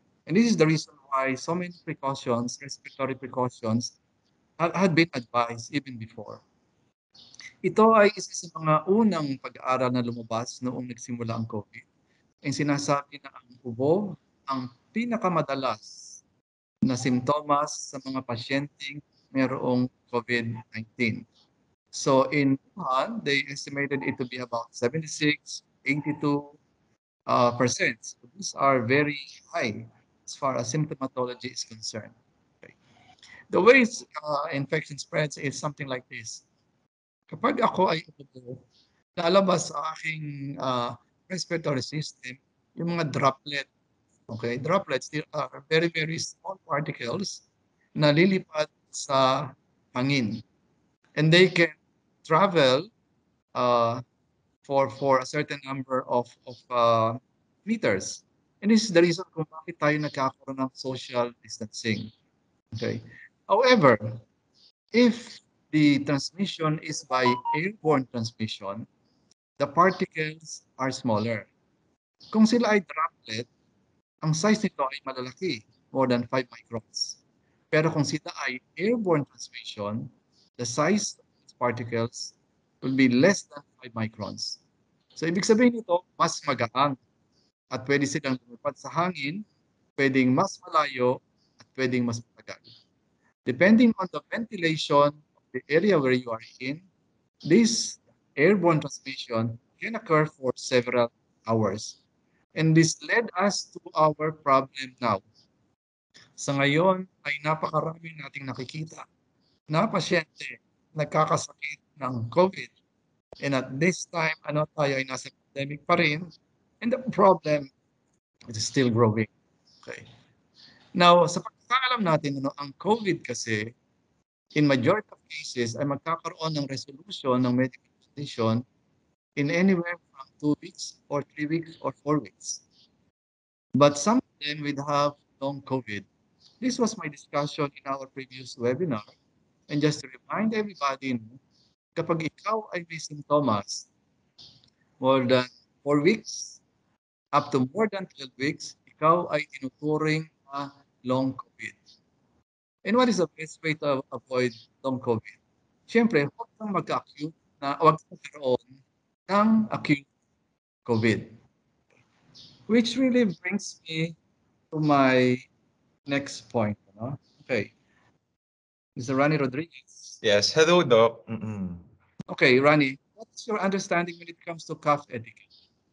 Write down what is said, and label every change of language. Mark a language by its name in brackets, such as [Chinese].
[English] And this is the reason why so many precautions, respiratory precautions, had been advised even before. [Filipino] Ito ay isa sa mga unang pag-aaral na lumabas noong nagsimula ang COVID. Ang sinasabi na ang ubo ang pinakamadalas na simptomas sa mga pasyenteng mayroong COVID-19. [English] So in Wuhan, they estimated it to be about 76, 82%. So these are very high as far as symptomatology is concerned. Okay. The ways infection spreads is something like this. [Filipino] Kapag ako ay ubo, lalabas sa aking respiratory system yung mga droplet. [English] Okay, droplets are very, very small particles [Filipino] na lilipad sa hangin. [English] And they can travel for a certain number of meters. And this is the reason [Filipino] kung bakit tayo nagkakaroon ng [English] social distancing. Okay. However, if the transmission is by airborne transmission, the particles are smaller. [Filipino] Kung sila ay droplet, ang size nito ay malalaki, [English] more than 5 microns. [Filipino] Pero kung sila ay [English] airborne transmission, the size of these particles will be less than 5 microns. [Filipino] So ibig sabihin nito, mas magaang at pwede silang lumipad sa hangin, pwedeng mas malayo at pwedeng mas matagal. [English] Depending on the ventilation of the area where you are in, this airborne transmission can occur for several hours. And this led us to our problem now. [Filipino] Sa ngayon ay napakarami nating nakikita na pasyente nagkakasakit ng COVID. [English] And at this time, [Filipino] tayo ay nasa pandemic pa rin. [English] And the problem is still growing. Okay. Now, [Filipino] sa pagkakalam natin, [English] ang COVID kasi, in majority of cases, [Filipino] ay magkakaroon ng [English] resolution ng medical condition in anywhere from 2 weeks or 3 weeks or 4 weeks. But some of them would have long COVID. This was my discussion in our previous webinar. And just to remind everybody, [Filipino] kapag ikaw ay may sintomas [English] more than 4 weeks, up to more than 12 weeks, [Filipino] ikaw ay tinuturing na [English] long COVID. And what is the best way to avoid long COVID? [Filipino] Siyempre, huwag kang magka-acute huwag kang magkaroon ng acute COVID. [English] Which really brings me to my next point. Okay. Mr. Rani Rodriguez. Yes. Hello, Doc. Okay, Rani, what What's your understanding when it comes to cough etiquette?